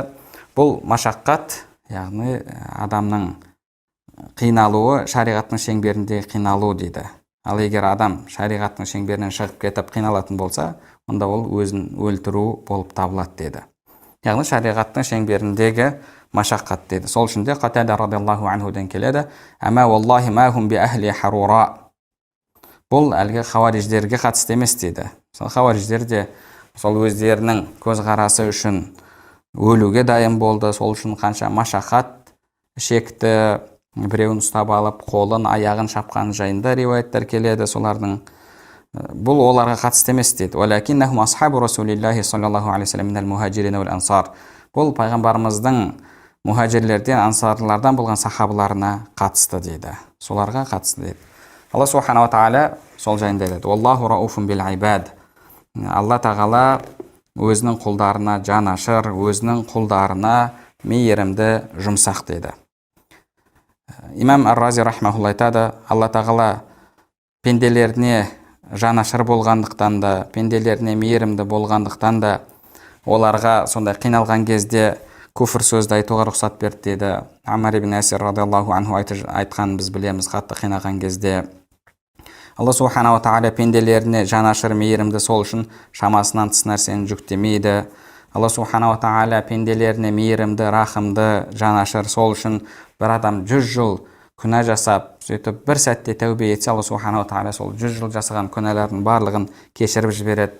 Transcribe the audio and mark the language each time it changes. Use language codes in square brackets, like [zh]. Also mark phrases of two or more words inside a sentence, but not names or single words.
[kk] Бұл машаққат, яғни адамның қиналуы шариғаттың шеңберінде қиналу дейді. Ал егер адам шариғаттың шеңберінен шығып кетіп қиналатын болса, онда ол өзін өлтіру болып табылады деді. Яғни шариғаттың шеңберіндегі машаққат деді. Сол үшін де Қатада [ar] رضي الله عنه [kk] келеді. [ar] أما والله ما هم بأهل حروراء. [kk] Бұл әлгі хауариждерге қатысты емес дейді. Сол хауариждер де сол өздерінің көзқарасы үшін өлуге дайын болды. Сол үшін қанша машақат шекті, біреуін ұстап алып, қолын, аяғын шапқан жайында риуаяттар келеді солардың. Бұл оларға қатысты емес дейді. [ar] ولكنهم أصحاب رسول الله صلى الله عليه وسلم من المهاجرين والأنصار. [kk] Бұл пайғамбарымыздың мухаджирлерден, ансарлардан болған сахабаларына қатысты дейді. Соларға қатысты дейді. Алла [ar] سبحانه وتعالى [kk] сол жайында айтады. [ar] الله رؤوف بالعباد. [kk] Алла тағала өзінің құлдарына жанашыр, өзінің құлдарына мейірімді, жұмсақ дейді. Имам Ар-Рази рахмахулла айтады, Алла тағала пенделеріне жанашыр болғандықтан да, пенделеріне мейірімді болғандықтан да, оларға сондай қиналған кезде күфір сөзді айтуға рұқсат берді дейді. Аммар ибн Ясир [ar] رضي الله عنه [kk] айтқан біз білеміз, қатты қинаған кезде. Алла [ar] سبحانه وتعالى [kk] пенделеріне жанашыр, мейірімді, сол үшін шамасынан тыс нәрсені жүктемейді. Алла [ar] سبحانه وتعالى [kk] пенделеріне мейірімді, рахымды, жанашыр, сол үшін бір адам 100 жыл күнә жасап, сөйтіп бір сәтте тәубе етсе, Алла [ar] سبحانه وتعالى [kk] сол 100 жыл жасаған күнәлардың барлығын кешіріп жібереді.